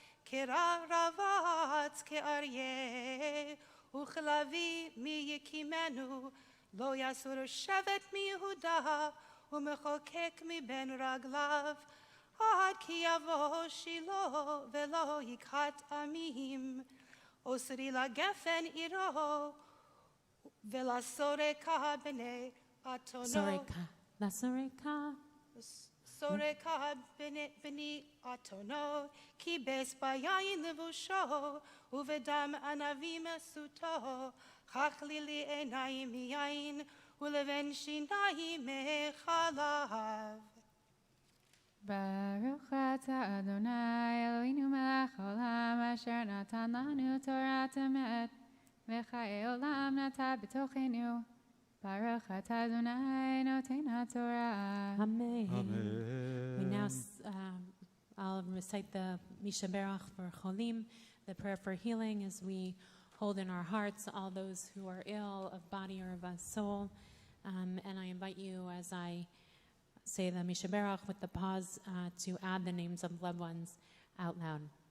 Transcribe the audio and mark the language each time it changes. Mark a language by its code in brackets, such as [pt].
[he] kira ravatz ke'aryeh, uchlavi mi yekimenu, lo yasur shevet mi Yehuda, umechokek mi ben raglav, עד כי יבוא שילה ולא יכת עמים, אוסרי לגפן עירו, ולסורקה בני אתונו. לסורקה. סורקה בני אתונו, כיבס ביין לבושו, ובדם ענבים סוטו, הכלילי עיניים מיין, ולבן שיניים מחלב. ברוך אתה אדוני אלוהינו מלך העולם אשר נתן לנו תורת אמת וחיי עולם נטע בתוכנו. ברוך אתה אדוני נותן התורה. Amen. Amen. [en] We now, I'll recite the Mishaberach for Cholim, the prayer for healing, as we hold in our hearts all those who are ill of body or of soul. And I invite you, as I say the Mishaberach with the pause, to add the names of loved ones out loud.